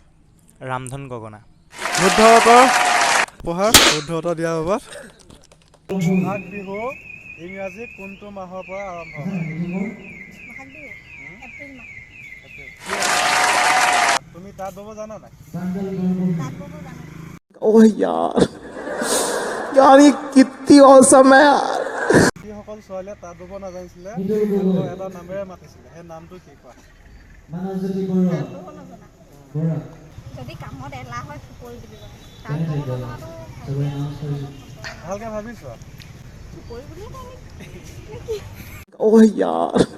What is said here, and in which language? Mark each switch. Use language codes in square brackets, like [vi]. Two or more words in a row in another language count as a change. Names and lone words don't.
[as] ৰামধন গগনা। শুদ্ধ উত্তৰ। উপহাৰ শুদ্ধ উত্তৰ দিয়াৰ বাবদ। বহাগ বিহু ইংৰাজী কোনটো মাহৰ পৰা আৰম্ভ হয়? তুমি তাঁত বব জানা নাই? [hi] ओह यार ये कितनी औसम है यार। [as] যিসকল ছোৱালীয়ে তাঁত বব নাজানিছিলে এটা নামেৰে মাতিছিলে, সেই নামটো কি কোৱা? যদি কামত এলাহ হয় ফুকৰি দিব ভালকে ভাবিছো। [hi] ओह यार